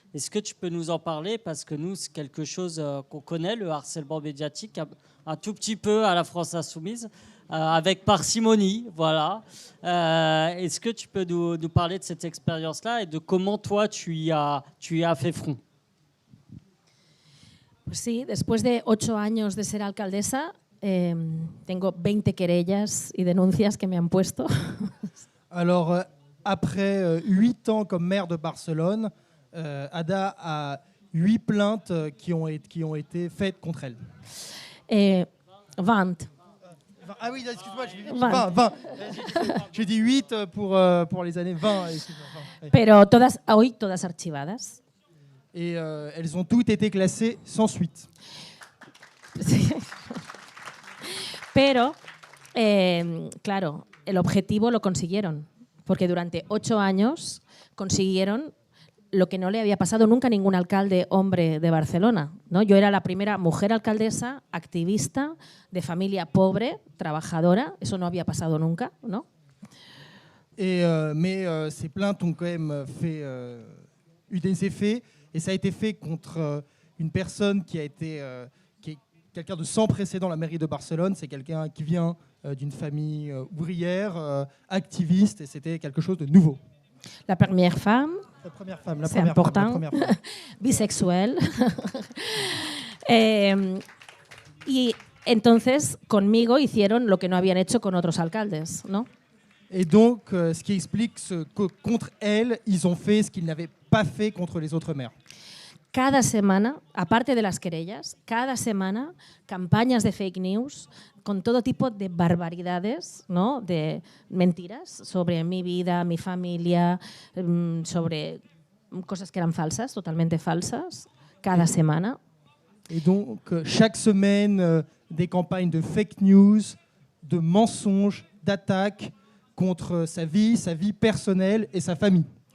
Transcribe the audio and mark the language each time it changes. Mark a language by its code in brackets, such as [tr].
[fr] Est-ce que tu peux nous en parler? Parce que nous, c'est quelque chose qu'on connaît, le harcèlement médiatique, un tout petit peu à la France insoumise, avec parcimonie, voilà. Est-ce que tu peux nous parler de cette expérience-là et de comment toi, tu y as fait front? [es] Pues sí, después de 8 años de ser alcaldesa, tengo 20 querellas y denuncias que me han puesto. [fr] Alors, après 8 ans comme maire de Barcelone, Ada a 8 plaintes qui ont été faites contre elle. 20. Ah oui, excuse-moi, j'ai dit 20. J'ai dit 8 pour les années 20. [es] Pero hoy todas archivadas. [fr] Et elles ont toutes été classées sans suite. [es] Sí. Pero, claro, el objetivo lo consiguieron, porque durante 8 años consiguieron lo que no le había pasado nunca a ningún alcalde hombre de Barcelona, ¿no? Yo era la primera mujer alcaldesa, activista, de familia pobre, trabajadora, eso no había pasado nunca, ¿no? [fr] Mais ces plaintes ont quand même eu des effets, et ça a été fait contre une personne qui est quelqu'un de sans précédent à la mairie de Barcelone. C'est quelqu'un qui vient d'une famille ouvrière, activiste, et c'était quelque chose de nouveau. La première femme, c'est important, [es] bisexual. Y entonces conmigo hicieron lo que no habían hecho con otros alcaldes, ¿no? [fr] Et donc, ce qui explique que contre elle, ils ont fait ce qu'ils n'avaient pas fait contre les autres maires. [es] Cada semana, aparte de las querellas, cada semana campañas de fake news con todo tipo de barbaridades, ¿no? De mentiras sobre mi vida, mi familia, sobre cosas que eran falsas, totalmente falsas, cada semana. [fr] Et donc, chaque semaine, des campagnes de fake news, de mensonges, d'attaques contre sa vie personnelle et sa famille.